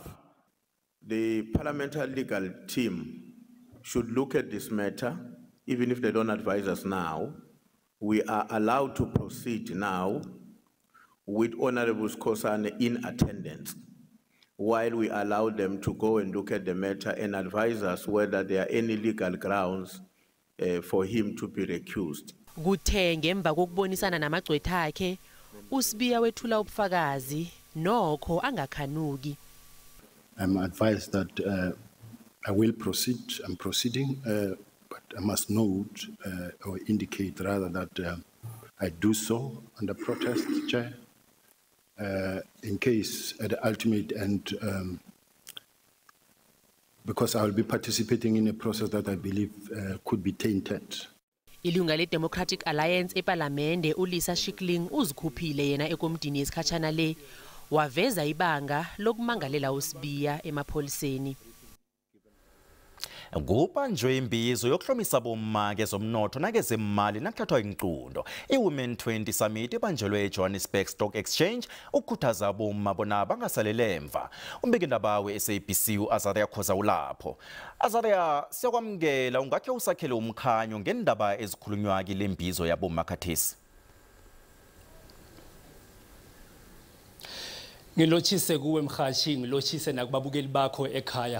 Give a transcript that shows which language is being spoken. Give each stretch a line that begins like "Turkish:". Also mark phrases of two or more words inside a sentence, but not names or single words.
English: The parliamentary legal team should look at this matter, even if they don't advise us now. We are allowed to proceed now with Honorable Skhosana in attendance, while we allow them to go and look at the matter and advise us whether there are any legal grounds for him to be recused.
South Ndebele: Kuthe ngemva kokubonisana namagcwetha akhe uSibiya wethula ubufakazi nokho angakhanuki.
English: I'm advised that I will proceed. I'm proceeding, but I must note or indicate rather that I do so under protest, Chair, in case at the ultimate end, because I will be participating in a process that I believe could be tainted.
South Ndebele: Ilunga le-Democratic Alliance eParlamente uLisa Shikling uzikhuphile yena ekomidini yesikhatshana le waveza ibanga lokumangalela uSibiya emapholiseni. Kubanjwe imbizo yokuhlomisa bomma kezomnotho nakezemali nakuthathwa inqundo. iWomen 20 Summit ibanjelwe eJohannesburg Stock Exchange ukukhuthaza bomma bona bangasalele emva. Umbikindaba we-SABC uAzaria Khoza ulapho. Azaria, siyakwamukela ungakhe usakhele umkhanyo ngendaba ezikhulunywa kule mbizo yabomma khathesi. Ngilochise kuwe mhashi ngilochise nakubabukeli bakho ekhaya.